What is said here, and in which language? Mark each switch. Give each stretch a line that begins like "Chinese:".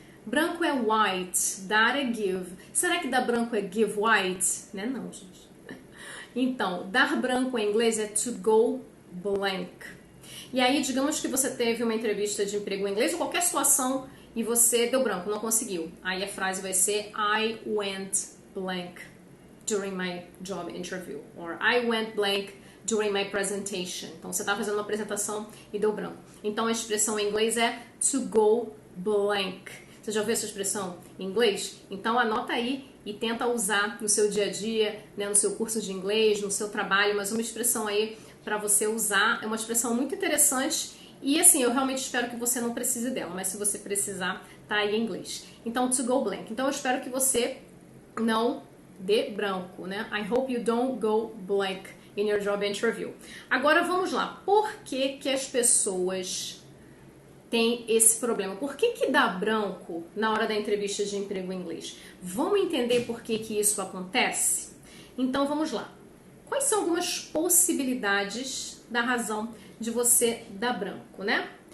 Portuguese: Branco é white, dar é give. Será que dar branco é
English: give white?
Portuguese: Né? Não, gente. Então, dar branco em inglês é
English: to go blank.
Portuguese: E aí, digamos que você teve uma entrevista de emprego em inglês ou qualquer situação e você deu branco, não conseguiu. Aí a frase vai ser
English: I went blank during my job interview. Or I went blank during my presentation.
Portuguese: Então, você está fazendo uma apresentação e deu branco. Então, a expressão em inglês é
English: to go blank.
Portuguese: Você já ouviu essa expressão em inglês? Então, anota aí e tenta usar no seu dia a dia, né, no seu curso de inglês, no seu trabalho, mas uma expressão aí para você usar. É uma expressão muito interessante e, assim, eu realmente espero que você não precise dela, mas se você precisar, tá aí em inglês. Então,
English: to go blank.
Portuguese: Então, eu espero que você não dê branco, né?
English: I hope you don't go blank in your job interview.
Portuguese: Agora vamos lá. Por que as pessoas têm esse problema? Por que dá branco na hora da entrevista de emprego em inglês? Vamos entender por que isso acontece? Então vamos lá. Quais são algumas possibilidades da razão de você dar branco, né?